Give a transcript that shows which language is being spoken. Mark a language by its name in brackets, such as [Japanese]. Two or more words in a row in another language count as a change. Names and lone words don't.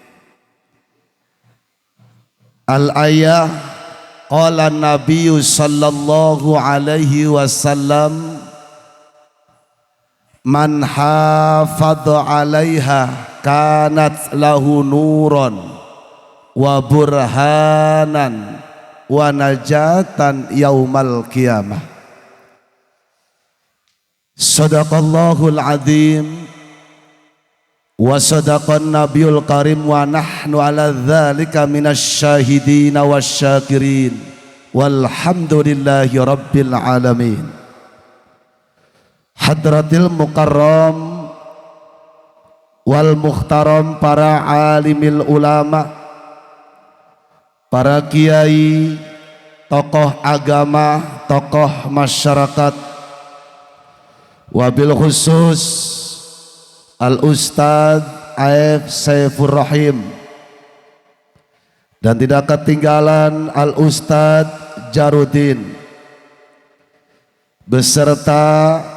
[Arabic] الآية، قال النبي صلى الله عليه وسلم، من حافظ عليها كانت له نورا وبرهانا ونجاة يوم القيامة. صدق الله العظيم وصدق النبي الكريم ونحن على ذلك من الشاهدين والشاكرين والحمد لله رب العالمين. حضرات المكرم والمحترم, [Indonesian] para [Arabic] عالم العلماء, [Indonesian] para kiai, tokoh agama, tokoh masyarakat, [Arabic] وبالخصوص [Indonesian] Al-Ustadz A.F. Saifur Rahim, dan tidak ketinggalan Al-Ustadz Jarudin beserta